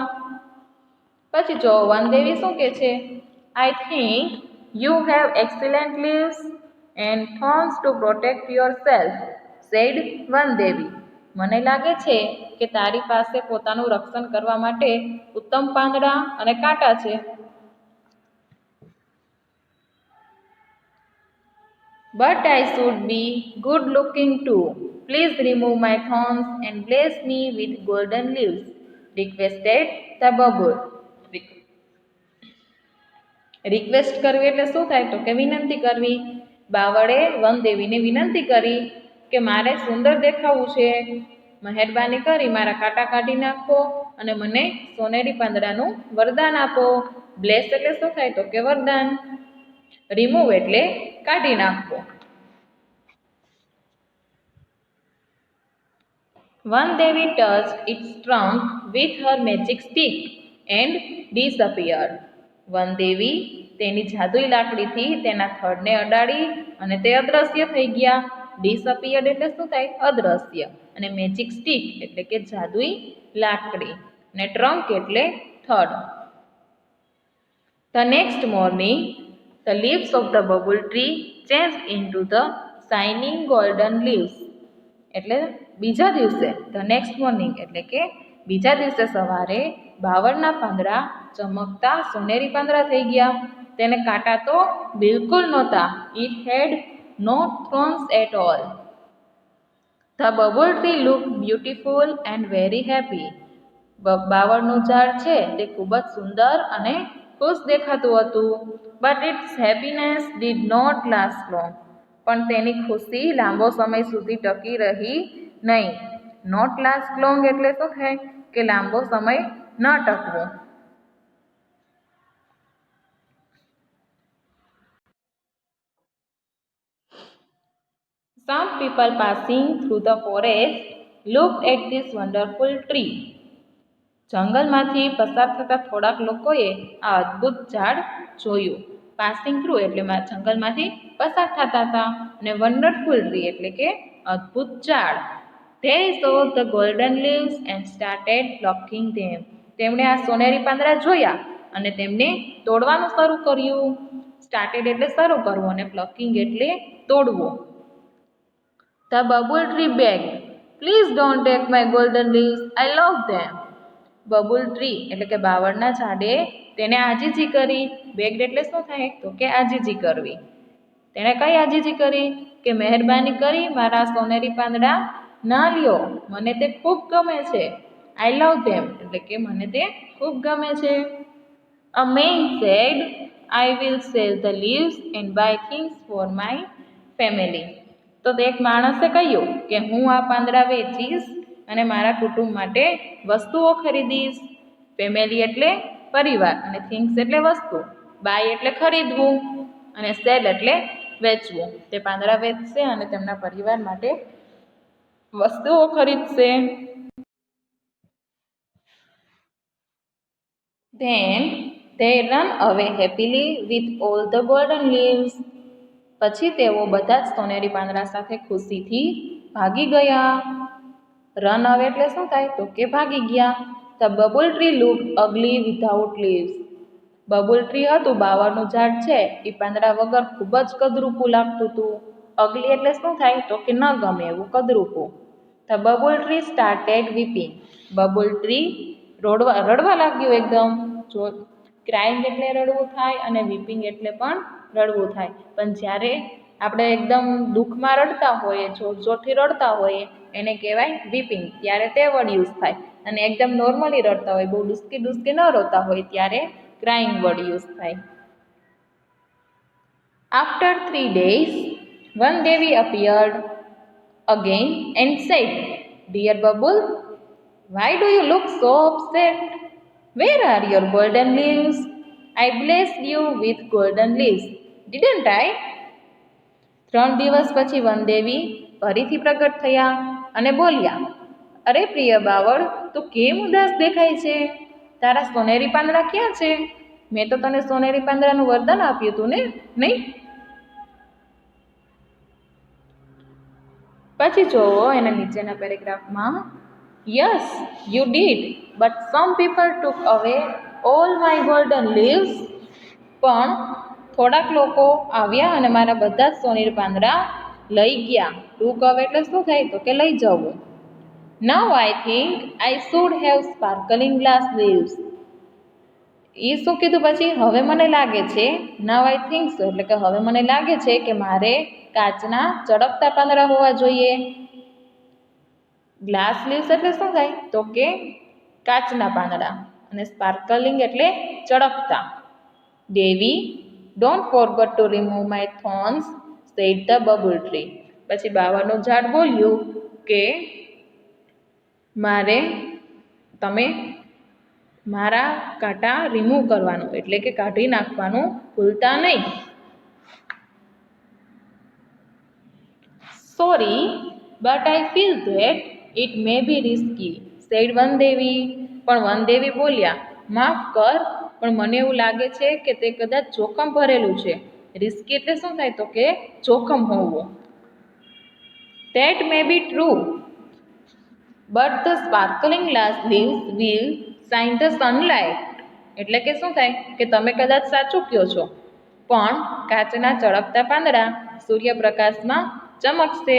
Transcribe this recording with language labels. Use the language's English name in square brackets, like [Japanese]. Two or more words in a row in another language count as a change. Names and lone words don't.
[Gujarati] પછી જો વનદેવી શું કહે છે? [English] I think you have excellent leaves and thorns to protect yourself, said વનદેવી. [Gujarati] મને લાગે છે કે તારી પાસે પોતાનું રક્ષણ કરવા માટે ઉત્તમ પાંદડા અને કાંટા છે. [English] But I should be good looking too. Please remove my thorns and bless me with golden leaves, requested the bubble. [Gujarati] રિક્વેસ્ટ કરવી એટલે શું થાય? તો કે વિનંતી કરવી. બાવળે વનદેવીને વિનંતી કરી કે મારે સુંદર દેખાવું છે, મહેરબાની કરી મારા કાંટા કાઢી નાખો અને મને સોનેરી પાંદડાનું વરદાન આપો. બ્લેસ એટલે શું થાય? તો કે વરદાન. રિમૂવ એટલે કાઢી નાખવો. [English] વનદેવી touched its trunk with her magic stick and disappeared. [Gujarati] વનદેવી તેની જાદુઈ લાકડીથી તેના થડને અડાડી અને તે અદ્રશ્ય થઈ ગયા. ડિસઅપિયર્ડ એટલે શું થાય? અદ્રશ્ય. અને [English] magic stick [Gujarati] એટલે કે જાદુઈ લાકડી. અને ટ્રંક એટલે થડ. [English] The next morning, the leaves of the bubble tree changed into the shining golden leaves. [Gujarati] એટલે બીજા દિવસે [English] the next morning [Gujarati] એટલે કે બીજા દિવસે સવારે બાવળના પાંદડા ચમકતા સોનેરી પાંદડા થઈ ગયા. તેને કાંટા તો બિલકુલ નહોતા. [English] It had no thorns at all. The bubble tree looked beautiful and very happy. [Gujarati] બાવળનું ઝાડ છે તે ખૂબ જ સુંદર અને ખુશ દેખાતું હતું. [English] But its happiness did not last long. [Gujarati] પણ તેની ખુશી લાંબો સમય સુધી ટકી રહી નહીં. [English] not last long [Gujarati] એટલે શું થાય? કે લાંબો સમય ન ટકવો. [English] Some people passing through the forest looked at this wonderful tree. [Gujarati] જંગલમાંથી પસાર થતા થોડાક લોકોએ આ અદ્ભુત ઝાડ જોયું. [English] passing through [Gujarati] એટલે જંગલમાંથી પસાર થતા હતા. અને [English] wonderful tree [Gujarati] એટલે કે અદ્ભુત ઝાડ. [English] They saw the golden leaves and started plucking them. [Gujarati] તેમણે આ સોનેરી પાંદડા જોયા અને તેમને તોડવાનું શરૂ કર્યું. સ્ટાર્ટેડ એટલે શરૂ કરવું અને પ્લકિંગ એટલે તોડવું. [English] The bubble tree begged, "Please don't take my golden leaves. I love them." [Gujarati] બબુલ ટ્રી એટલે કે બાવળના ઝાડે તેને આજીજી કરી. બેગ્ડ એટલે શું થાય? તો કે આજીજી કરવી. તેણે કઈ આજીજી કરી? કે મહેરબાની કરી મારા સોનેરી પાંદડા ના લ્યો, મને તે ખૂબ ગમે છે. [English] I love them [Gujarati] એટલે કે મને તે ખૂબ ગમે છે. [English] A man said, "I will sell the leaves and buy things for my family." [Gujarati] તો તે એક માણસે કહ્યું કે હું આ પાંદડા વેચીશ અને મારા કુટુંબ માટે વસ્તુઓ ખરીદીશ. ફેમિલી એટલે પરિવાર અને થિંગ્સ એટલે વસ્તુ. બાય એટલે ખરીદવું અને સેલ એટલે વેચવું. તે પાંદડા વેચશે અને તેમના પરિવાર માટે વસ્તુઓ ખરીદશે. [English] Then they run away happily with all the golden leaves. [Gujarati] પછી તેઓ બધા જ સોનેરી પાંદડા સાથે ખુશીથી ભાગી ગયા. [English] run away [Gujarati] એટલે શું થાય? તો કે ભાગી ગયા. [English] The bubble tree looked ugly without leaves. [Gujarati] બબુલ ટ્રી હતું, બાવળનું ઝાડ છે, એ પાંદડા વગર ખૂબ જ કદરૂપું લાગતું હતું. અગલી એટલે શું થાય? તો કે ન ગમે એવું, કદરૂપું. [English] The bubble tree started weeping. [Gujarati] બબુલ ટ્રી રડવા લાગ્યું એકદમ. જો ક્રાઇંગ એટલે રડવું થાય અને વીપિંગ એટલે પણ રડવું થાય. પણ જ્યારે આપણે એકદમ દુઃખમાં રડતા હોઈએ, જોર જોરથી રડતા હોઈએ, એને કહેવાય વીપિંગ. ત્યારે તે [English] word use [Gujarati] થાય. અને એકદમ નોર્મલી રડતા હોય, બહુ ડુસકી ડુસકી ન રોતા હોય, ત્યારે [English] crying word use [Gujarati] થાય. [English] After 3 days, one Devi appeared again and said, "Dear Bubble, why do you look so upset? Where are your golden leaves? I blessed you with golden leaves, didn't I?" [Gujarati] 3 દિવસ પછી વનદેવી ફરીથી પ્રગટ થયા અને બોલ્યા, "અરે પ્રિય બાવળ, તું કેમ ઉદાસ દેખાય છે? તારા સોનેરી પાંદડા ક્યાં છે? મેં તો તને સોનેરી પાંદડાનું વરદાન આપ્યું હતું ને, નહીં?" પછી જોવો એના નીચેના પેરેગ્રાફમાં, [English] "Yes, you did, but some people took away all my golden leaves." [Gujarati] પણ થોડાક લોકો આવ્યા અને મારા બધા જ સોનેરી પાંદડા લઈ ગયા. [English] took away [Gujarati] એટલે શું થાય? તો કે લઈ જવું. [English] Now I think I should have sparkling glass leaves. [Gujarati] એ શું કીધું પછી? હવે મને લાગે છે. [English] Now I think so [Gujarati] એટલે કે હવે મને લાગે છે કે મારે કાચના ચળકતા પાંદડા હોવા જોઈએ. [English] glass leaves [Gujarati] એટલે શું થાય? તો કે કાચના પાંદડા. અને સ્પાર્કલિંગ એટલે ચળકતા. [English] Devi, don't forget to remove my thorns, said the bubble tree. [Gujarati] પછી બાવળનું ઝાડ બોલ્યું કે તમે મારા કાંટા રિમૂવ કરવાનું એટલે કે કાઢી નાખવાનું ભૂલતા નહીં. [English] Sorry, but I feel that it may be risky, said વનદેવી. [Gujarati] પણ વનદેવી બોલ્યા માફ કર, પણ મને એવું લાગે છે કે તે કદાચ જોખમ ભરેલું છે. રિસ્કી એટલે શું થાય તો કે જોખમ હોવું. [English] That may be true, but the sparkling glass leaves will shine the sunlight. [Gujarati] એટલે કે શું થાય કે તમે કદાચ સાચું કહો છો, પણ કાચના ચળકતા પાંદડા સૂર્યપ્રકાશમાં ચમકશે.